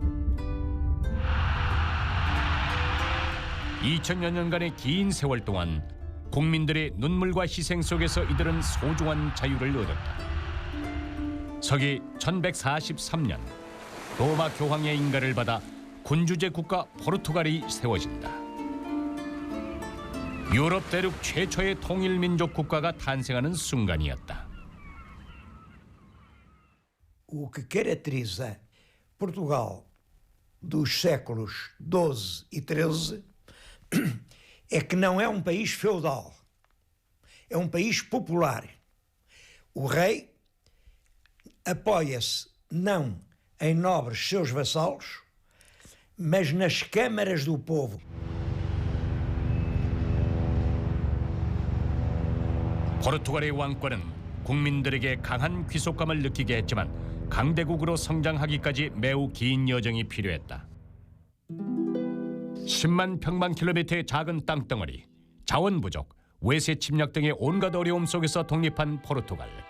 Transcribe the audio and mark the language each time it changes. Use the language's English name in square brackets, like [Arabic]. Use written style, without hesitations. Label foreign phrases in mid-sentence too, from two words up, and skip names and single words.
[Korean] 2000여 년간의 긴 세월 동안 국민들의 눈물과 희생 속에서 이들은 소중한 자유를 얻었다. 서기 1143년 로마 교황의 인가를 받아 군주제 국가 포르투갈이 세워진다. 유럽 대륙 최초의 통일 민족 국가가 탄생하는 순간이었다. [Portuguese] O que caracteriza Portugal dos séculos XII e XIII é que não é um país feudal, é um país popular. O rei apoia-se não em nobres seus vassalos, mas nas câmaras do povo. [Korean] 포르투갈의 왕권은 국민들에게 강한 귀속감을 느끼게 했지만 강대국으로 성장하기까지 매우 긴 여정이 필요했다. 10만 평방킬로미터의 작은 땅덩어리, 자원 부족, 외세 침략 등의 온갖 어려움 속에서 독립한 포르투갈.